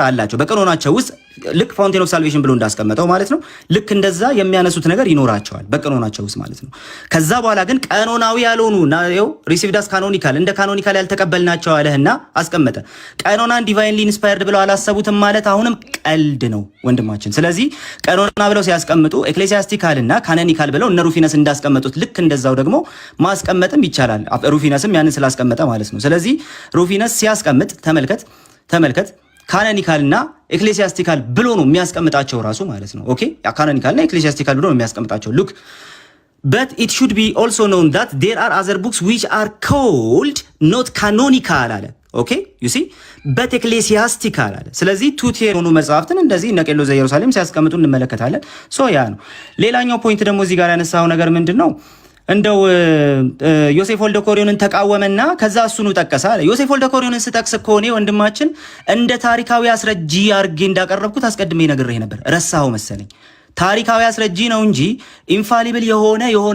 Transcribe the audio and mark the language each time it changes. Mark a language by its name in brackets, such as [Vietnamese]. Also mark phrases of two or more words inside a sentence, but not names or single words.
[Amharic] አላቸው በቀኖናቸው ውስጥ ልክ [English] fountain of salvation [Amharic] ብሎ እንዳስቀመጠው ማለት ነው። ልክ እንደዛ የሚያነሱት ነገር ይኖራቸዋል በቀኖናቸው ውስጥ ማለት ነው። ከዛ በኋላ ግን ቀኖናዊ ያልሆኑ [English] now received as canonical [Amharic] እንደ ካኖኒካል ያልተቀበልናቸው አለህና አስቀመጠ። ቀኖናን [English] divinely inspired [Amharic] ብለው አላሰቡትም ማለት አሁንም ቀልድ ነው ወንድማችን። ስለዚህ ቀኖና ብለው ሲያስቀምጡ ኤክሌሲያስቲካል እና ካኖኒካል ብለው እነ ሩፊነስ እንዳስቀመጡት ልክ እንደዛው ደግሞ ማስቀመጥም ይቻላል። ሩፊነስም ያንን ስላስቀመጠ ማለት ነው። ስለዚህ ሩፊነስ ሲያስቀምጥ ተመልከት ካኖኒካል እና ኤክሌሲያስቲካል ብሎ ነው የሚያስቀምጣቸው ራሱ ማለት ነው። ኦኬ ካኖኒካል እና ኤክሌሲያስቲካል ብሎ ነው የሚያስቀምጣቸው። ሉክ [English] but it should be also known that there are other books which are called not canonical [Amharic] አለ። ኦኬ [English] you see but ecclesiastical [Amharic] አለ። ስለዚህ ቱት የሆኑ መጽሐፍትን እንደዚህ እነ ቄርሎስ ዘኢየሩሳሌም ሲያስቀምጡ እንመለከታለን። ሶ ያ ነው። ሌላኛው ፖይንት ደግሞ እዚህ ጋር ያነሳው ነገር ምንድነው? እንደው ዮሴፍ ወልደ ኮሪዮንን ተቃወመና ከዛ እሱኑ ጠቀሰ አለ። ዮሴፍ ወልደ ኮሪዮንን ስጠቅስ ከሆነ ወንድማችን እንደ ታሪካዊ አስረጂ አድርጌ እንዳቀረብኩት አስቀድሜ ነግሬህ ነበር። ረሳኸው መሰለኝ። ታሪካዊ አስረጂ ነው እንጂ ኢንፋሊብል የሆነ